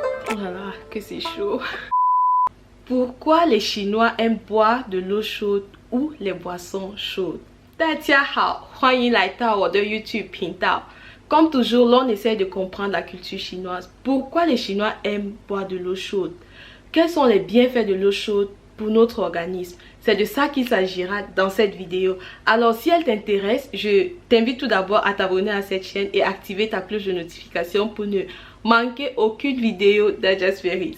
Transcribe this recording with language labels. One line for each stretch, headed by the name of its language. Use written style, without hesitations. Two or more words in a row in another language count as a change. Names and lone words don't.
French: Oh là là, que c'est chaud. Pourquoi les Chinois aiment boire de l'eau chaude ou les boissons chaudes?
Chinese: 大家好，欢迎来到我的 YouTube 频道。
French: Comme toujours, l'on essaie de comprendre la culture chinoise. Pourquoi les Chinois aiment boire de l'eau chaude? Quels sont les bienfaits de l'eau chaude pour notre organisme? C'est de ça qu'il s'agira dans cette vidéo. Alors si elle t'intéresse, je t'invite tout d'abord à t'abonner à cette chaîne et activer ta cloche de notification pour ne manquer aucune vidéo d'Ajasberry.